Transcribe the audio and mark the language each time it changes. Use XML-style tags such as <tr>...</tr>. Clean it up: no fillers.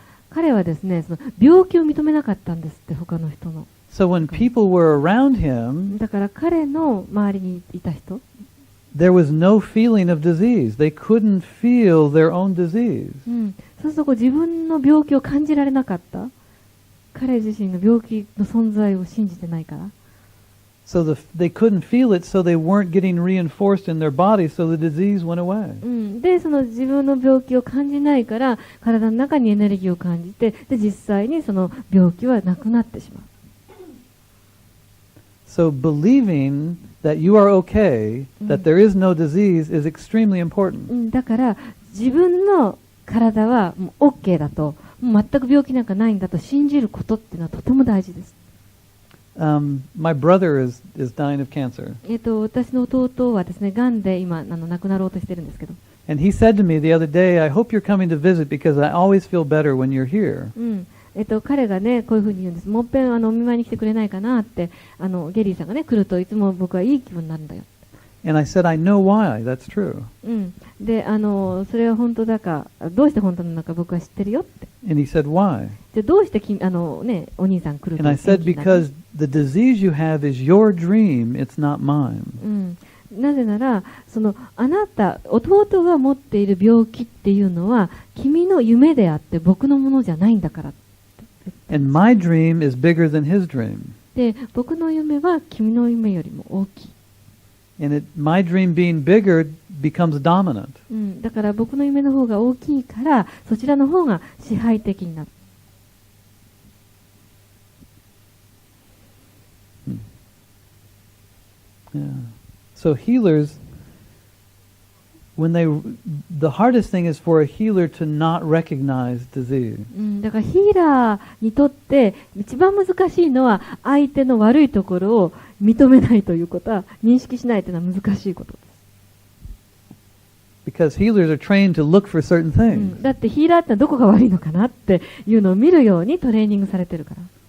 <ja>彼はですね、その病気を認めなかったんですって、他の人の。</ja> <en>So when people were around him,</en> <ja>だから彼の周りにいた人、</ja> <en>there was no feeling of disease. They couldn't feel their own disease.</en> <ja>そうするとこう自分の病気を感じられなかった。彼自身の病気の存在を信じてないから。</ja> <en>So they couldn't feel it, so they weren't getting reinforced in their body, so the disease went away.</en> <ja>で、その自分の病気を感じないから、体の中にエネルギーを感じて、で、実際にその病気はなくなってしまう。</ja> <en>So believing that you are okay, that there is no disease, is extremely important.</en> <ja>だから、自分の体はもう OK だと、もう全く病気なんかないんだと信じることっていうのはとても大事です。</ja> <en>My brother is dying of cancer.</en> <ja>私の弟はですね、癌で今亡くなろうとしてるんですけど。</ja> <en>And he said to me the other day, I hope you're coming to visit because I always feel better when you're here.</en> <ja>彼がね、こういうふうに言うんです。もっぺんお見舞いに来てくれないかなって、ゲリーさんがね、来るといつも僕はいい気分になるんだよ。</ja> <en>And I said, I know why. That's true.</en> <ja>で、それは本当だか、どうして本当なのか僕は知ってるよって。</ja> <en>And he said, why?</en> <ja>じゃどうしてね、お兄さん来ると</ja> <en>And I said, because the disease you have is your dream, it's not mine.</en> <ja>なぜなら、あなた、弟が持っている病気っていうのは、君の夢であって僕のものじゃないんだから。</ja> <en>And my dream is bigger than his dream.</en> <ja>で、僕の夢は君の夢よりも大きい。</ja> <en>And my dream being bigger becomes dominant.</en> <ja>だから僕の夢の方が大きいから、そちらの方が支配的になる。</ja> <en>Yeah. So healers, the hardest thing is for a healer to not recognize disease.</en> <ja>だからヒーラーにとって一番難しいのは相手の悪いところを認めないということは、認識しないというのは難しいことです。</ja> <en>Because healers are trained to look for certain things.</en> <ja>だってヒーラーってのはどこが悪いのかなっていうのを見るようにトレーニングされてるから。</ja>